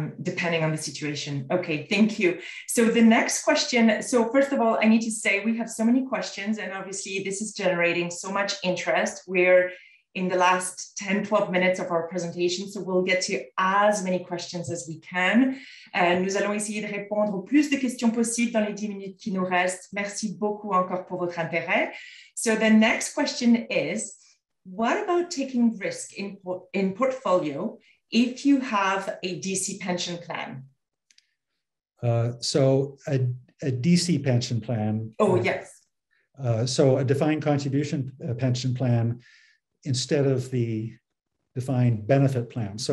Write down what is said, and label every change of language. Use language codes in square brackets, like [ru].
[en] Depending on the situation. Okay, thank you. So the next question. So first of all, I need to say we have so many questions, and obviously this is generating so much interest. We're in the last 10, 12 minutes of our presentation, so we'll get to as many questions as we can. [fr] Nous allons essayer de répondre au plus de questions possibles dans les 10 minutes qui nous restent. Merci beaucoup encore pour votre intérêt. [en] So the next question is, what about taking risk in portfolio if you have a DC pension plan? So a DC pension plan. Oh, yes. So a defined contribution pension plan instead of the defined benefit plan. So